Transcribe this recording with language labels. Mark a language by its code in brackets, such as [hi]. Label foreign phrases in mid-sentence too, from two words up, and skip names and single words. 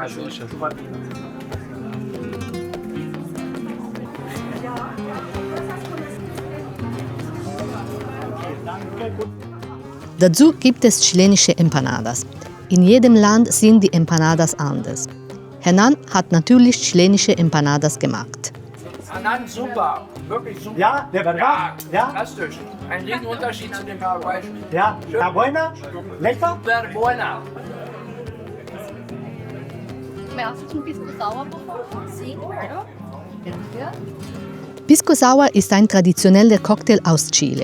[de] Dazu gibt es chilenische Empanadas. In jedem Land sind die Empanadas anders. Hernan hat natürlich chilenische Empanadas gemacht. Hernan, super, wirklich super. Ja, der war Ja, ja, fantastisch. Ein Riesenunterschied zu dem paraguayischen. ja, [es] la buena, lecker. Super buena. ¿Me haces un pisco sour, por favor? Sí, claro. Gracias. [de] Pisco Sour ist ein traditioneller Cocktail aus Chile.